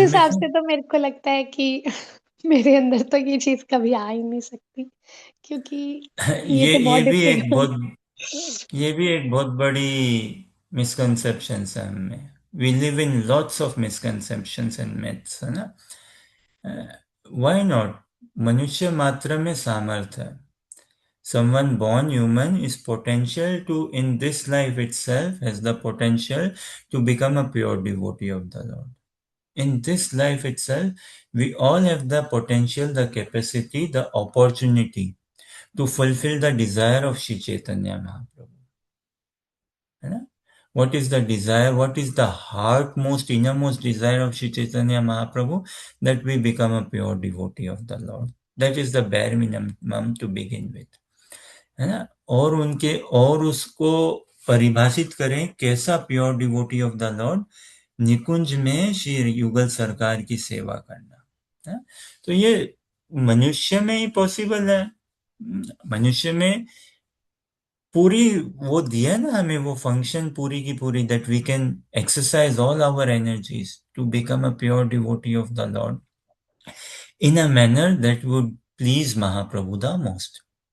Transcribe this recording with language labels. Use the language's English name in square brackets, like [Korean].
[Hindi] हिसाब से तो मेरे को लगता है कि मेरे अंदर तो ये चीज़ कभी आ ही नहीं सकती, क्योंकि ये ये तो बहुत ये भी एक [English] Difficult. [Hindi] बहुत ये भी एक बहुत बड़ी मिसकंसेप्शन है हमें [English] we live in lots of misconceptions and myths [Hindi] है ना [English] why not [Hindi] मनुष्य मात्र में सामर्थ्य है [English] Someone born human is potential to, in this life itself, has the potential to become a pure devotee of the Lord. In this life itself, we all have the potential, the capacity, the opportunity to fulfill the desire of Shri Chaitanya Mahaprabhu. [Hindi] है ना? [English] What is the desire? What is the heartmost, innermost desire of Shri Chaitanya Mahaprabhu? That we become a pure devotee of the Lord. That is the bare minimum to begin with. [Hindi] है ना? और उनके और उसको परिभाषित करें, कैसा [English] Pure devotee of the Lord? [Hindi] निकुंज में श्री युगल सरकार की सेवा करना है? तो ये मनुष्य में ही पॉसिबल है। मनुष्य में पूरी वो दिया ना हमें, वो फंक्शन पूरी की पूरी, [English] That we can exercise all our energies to become a pure devotee of the Lord in a manner that would please Mahaprabhu the most.